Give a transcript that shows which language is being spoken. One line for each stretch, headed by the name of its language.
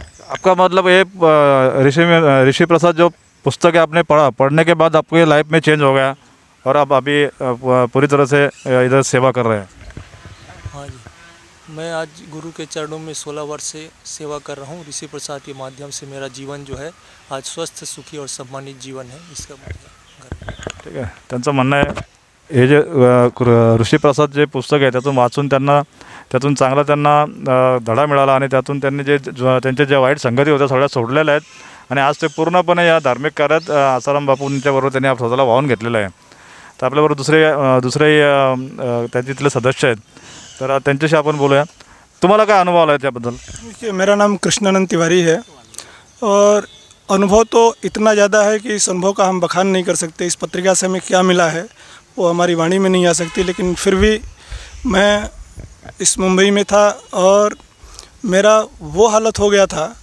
Hindi: आपका मतलब ये ऋषि प्रसाद जो पुस्तक है आपने पढ़ने के बाद आपके लाइफ में चेंज हो गया, और आप अभी पूरी तरह से इधर सेवा कर रहे हैं? हाँ जी। मैं आज गुरु के चरणों में 16 वर्ष से सेवा कर रहा हूँ। ऋषि प्रसाद के माध्यम से मेरा जीवन जो है आज स्वस्थ, सुखी और सम्मानित जीवन है। इसका
Marathi: ठीक आहे. त्यांचं म्हणणं आहे हे जे ऋषी प्रसाद जे पुस्तक आहे त्यातून वाचून त्यातून चांगला त्यांना धडा मिळाला आणि त्यातून त्यांनी त्यांच्या ज्या वाईट संगती होत्या सगळ्या सोडलेल्या आहेत आणि आज ते पूर्णपणे या धार्मिक कार्यात आसाराम बापूंच्याबरोबर त्यांनी स्वतःला वाहून घेतलेलं आहे. तर आपल्याबरोबर दुसरे तिथले सदस्य आहेत, तर त्यांच्याशी आपण बोलूया. तुम्हाला काय अनुभव आला आहे त्याबद्दल?
Hindi: देखिए, मेरा नाम कृष्णानंद तिवारी है और अनुभव तो इतना ज़्यादा है कि इस अनुभव का हम बखान नहीं कर सकते. इस पत्रिका से हमें क्या मिला है वो हमारी वाणी में नहीं आ सकती. लेकिन फिर भी मैं इस मुंबई में था और मेरा वो हालत हो गया था.